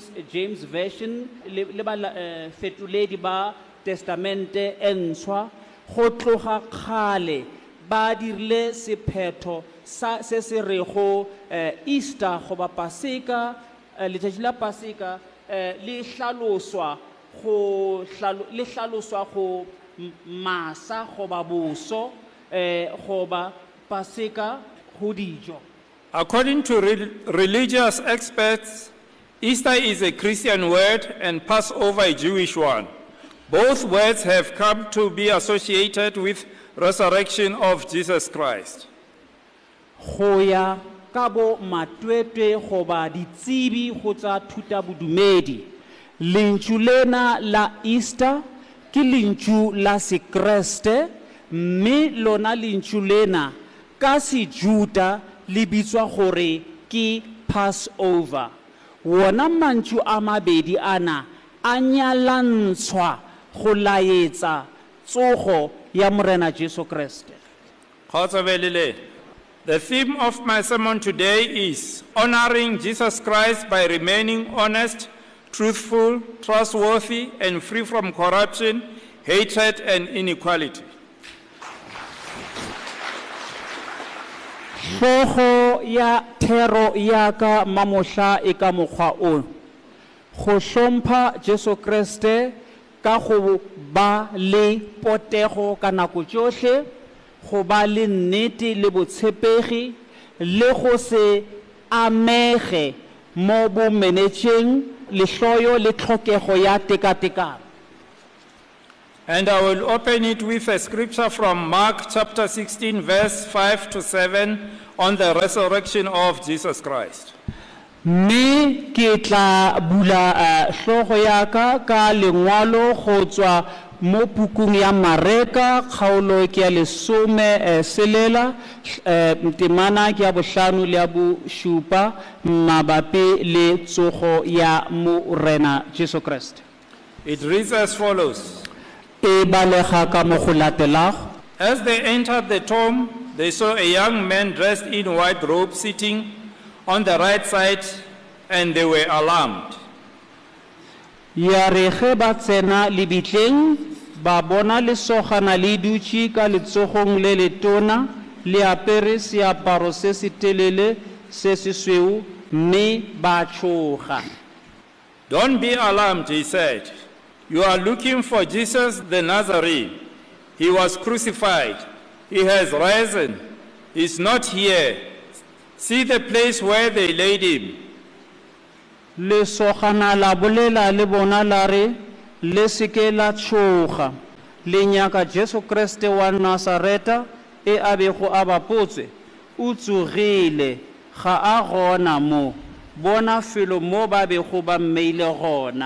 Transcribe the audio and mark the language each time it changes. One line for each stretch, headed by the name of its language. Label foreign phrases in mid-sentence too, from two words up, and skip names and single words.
Northern Sotho: James version le ba fetoledi ba testamente e ntshwa go tloga kgale ba dirile sephetho se se rego Easter goba Paseka letšatši la Paseka le hlaloswa go masa goba boso goba Paseka go dijo.
English: According to religious experts, Easter is a Christian word and Passover a Jewish one. Both words have come to be associated with resurrection of Jesus Christ.
Northern Sotho: Goya kabo matwetwe goba ditsebi go tsa thuta bodumedi lentšu lena la Easter ke lentšu la Sekreste mme lona lentšu lena ka Sejuda le bitswa gore ke Passover. Wona mantšu a mabedi ana a nyalantshwa go laetsa tsogo ya Morena Jesu Kriste. Kgotsofalele.
English: The theme of my sermon today is honoring Jesus Christ by remaining honest, truthful, trustworthy, and free from corruption, hatred, and inequality.
Northern Sotho: Hlogo ya thero ya ka mamohla e ka mokgwa o go hlompha Jesu Kriste ka go ba le potego ka nako tsohle go ba le nnete le botshepegi le go se amege mo bo menetšeng lehloyo le tlhokego ya tekatekano.
English: And I will open it with a scripture from Mark chapter 16, verse 5 to 7 on the resurrection of Jesus Christ.
Northern Sotho: Me ke tla bula hlogo ya ka ka lengwalo go tswa mo pukung ya Mareka kgaolo ke ya lesome selela temana ke ya bohlano le ya bošupa mabapi le tsogo ya Morena Jesu Kriste.
English: It reads as follows.
Northern Sotho: E balega ka mo go latelago.
English: As they entered the tomb, they saw a young man dressed in white robe sitting on the right side, and they were alarmed.
Northern Sotho: Ya re ge ba tsena lebitleng ba bona lesogana le dutše ka letsogong le letona le apere seaparo se se telele se sesweu mme ba tšhoga.
English: Don't be alarmed, he said. You are looking for Jesus the Nazarene. He was crucified. He has risen. He's not here. See the place where they laid him.
Northern Sotho: Lesogana la bolela le bona la re le seke la tšhoga le nyaka Jesu Kriste wa Nazareta e abego a bapotse o tsogile ga a gona mo bona felo mo ba bego ba mmeile gona.